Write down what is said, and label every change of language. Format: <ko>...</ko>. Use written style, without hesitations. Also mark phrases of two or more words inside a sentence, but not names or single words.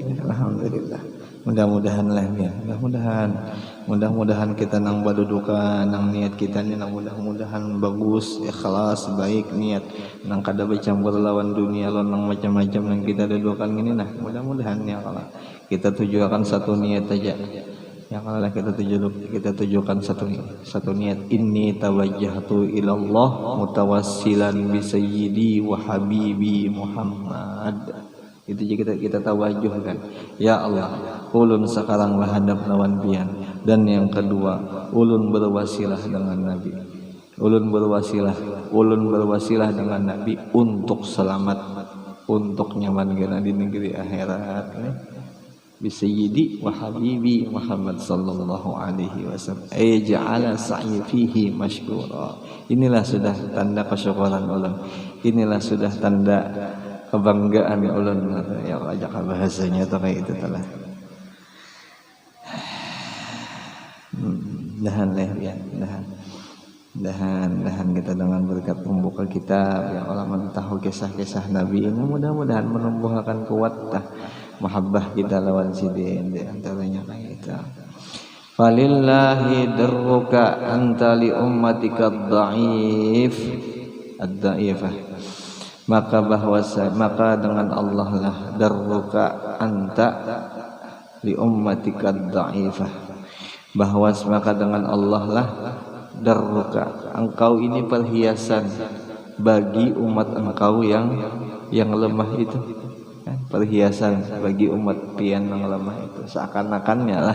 <bjn>Alhamdulillah. Mudah-mudahan lah ya. Mudah-mudahan kita nang badudukan, nang niat kita nih nang mudah-mudahan bagus, ikhlas, baik niat. Nang kada bercampur lawan dunia lo nang macam-macam nang kita dudukan ini nah. Mudah-mudahan ya kalau kita tujukan satu niat aja. Yang Allah kita tujukan satu niat,</bjn> <ar>إني توجهت إلى الله متوسلا بسيدي وحبيبي محمد.</ar> <bjn>Itu juga kita tawajuhkan, ya Allah ulun sekarang hadap lawan pian, dan yang kedua ulun berwasilah dengan Nabi, ulun berwasilah dengan Nabi untuk selamat, untuk nyaman di negeri akhirat.</bjn> <ar>بسيدي وحبيبي محمد صلى الله عليه وسلم جعل سعيي فيه مشكورا.</ar> <bjn>Inilah sudah tanda kesyukuran ulun, inilah sudah tanda kebanggaan ulun ya Allah. Jaka bahasanya atau kayak itu telah dahan kita dengan berkat membuka kitab yang Allah mentahu kisah-kisah Nabi ini, mudah-mudahan menumbuhkan kuat mahabbah kita lawan sidin di antaranya kayak itu.</bjn> <ar>فلله درك أنت لأمتك الضعيفة.</ar> <bjn>Maka dengan Allah lah</bjn> <ar>درك أنت لأمتك الضعيفة.</ar> <bjn>Maka dengan Allah lah darruka, engkau ini perhiasan bagi umat engkau yang lemah itu. Perhiasan bagi umat pian yang lemah itu, seakan-akannya lah.</bjn>